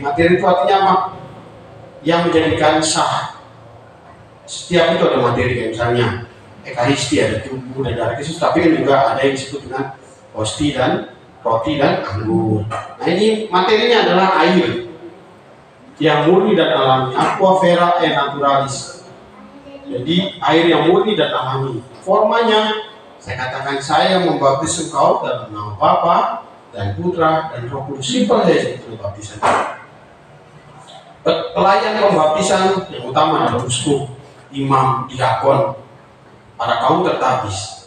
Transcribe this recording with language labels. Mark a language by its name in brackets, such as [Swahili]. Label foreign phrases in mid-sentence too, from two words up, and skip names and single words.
[Indonesian] Materi itu artinya apa? Yang menjadikan sah. Setiap itu ada materi, misalnya Ekaristi ada tubuh dan darah Kristus, tapi kan juga ada yang disebut dengan hosti dan roti dan anggur. Nah ini materinya adalah air yang murni dan alami, [Latin] aqua vera et naturalis. [Indonesian] Jadi air yang murni dan alami. Formanya, saya katakan saya membaptis engkau dalam nama Bapa dan Putra dan Roh Kudus. Simpel saja itu baptisan. Pelayan pembaptisan yang utama adalah uskup, imam, diakon, para kaum tertabis.